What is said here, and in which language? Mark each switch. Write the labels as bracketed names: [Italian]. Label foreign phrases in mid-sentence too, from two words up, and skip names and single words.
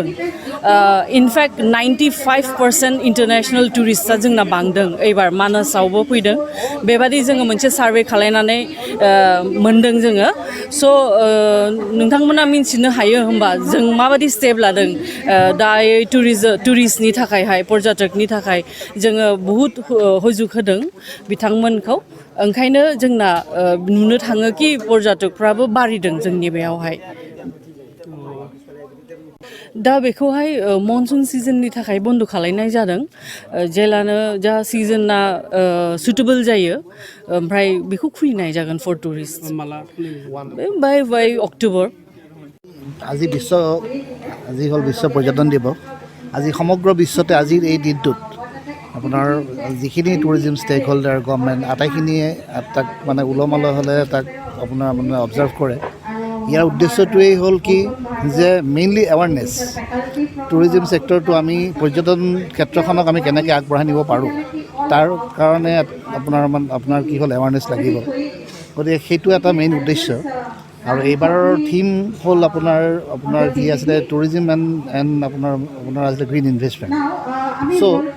[Bodo] इनफेक्ट 95% [English] international tourist [Bodo] जोंना बांदों एबार मानासावबो फैदों बेबादि जोङो मोनसे सार्भे खालामनानै मोन्दों जोङो स' नोंथांमोना मिन्थिनो हायो होमबा जों माबादि स्टेप लादों दायो टुरिस्टनि थाखायहाय पर्यटकनि थाखाय जोङो बहुद हुजुग होदों बिथांमोनखौ ओंखायनो जोंना नुनो थाङो कि पर्यटकफ्राबो बारिदों जोंनि बेयावहाय दा बेखौहाय मनसुन सिजननि थाखाय बन्द' खालामनाय जादों जेलानो जा सिजोना सुटेबल जायो ओमफ्राय बेखौ खुलिनाय जागोन [English] for tourist माला by October [Assamese] আজি হ'ল বিশ্ব পৰ্যটন দিৱস আজি সমগ্ৰ বিশ্বতে আজিৰ এই দিনটোত আপোনাৰ যিখিনি [English] tourism stakeholder government [Assamese] আটাইখিনিয়ে তাক মানে উলহ-মালহ হ'লে তাক আপোনাৰ মানে অবজাৰ্ভ কৰে ইয়াৰ উদ্দেশ্যটোৱেই হ'ল কি যে [English] mainly awareness tourism sector [Assamese] আমি পৰ্যটন ক্ষেত্ৰখনক আমি কেনেকৈ আগবঢ়াই নিব পাৰোঁ তাৰ কাৰণে আপোনাৰ কি হ'ল এৱাৰনেছ লাগিব গতিকে সেইটো এটা মেইন উদ্দেশ্য আৰু এইবাৰৰ থিম হ'ল আপোনাৰ কি আছিলে [English] tourism and [Assamese] আপোনাৰ আছিলে [English] green investment so'